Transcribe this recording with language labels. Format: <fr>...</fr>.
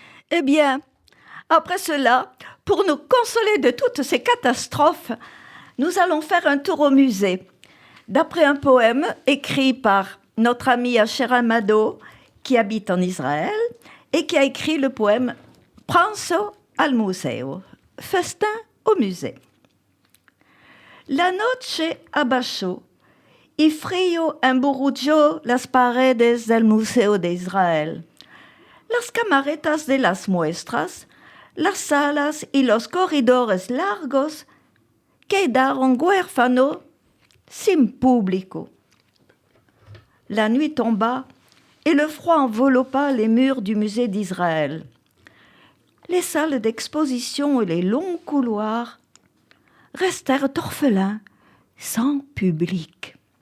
<fr>Eh bien, après cela, pour nous consoler de toutes ces catastrophes, nous allons faire un tour au musée, d'après un poème écrit par notre ami Asher Amado, qui habite en Israël, et qui a écrit le poème Pranzo al Museo, festin au musée.</fr> <lad>La noche abajo y frío emburrujó las paredes del Museo de Israel. Las camaretas de las muestras, las salas y los corredores largos quedaron huérfanos sin público.</lad> <fr>La nuit tomba et le froid enveloppa les murs du musée d'Israël. Les salles d'exposition et les longs couloirs restèrent orphelins, sans public.</fr>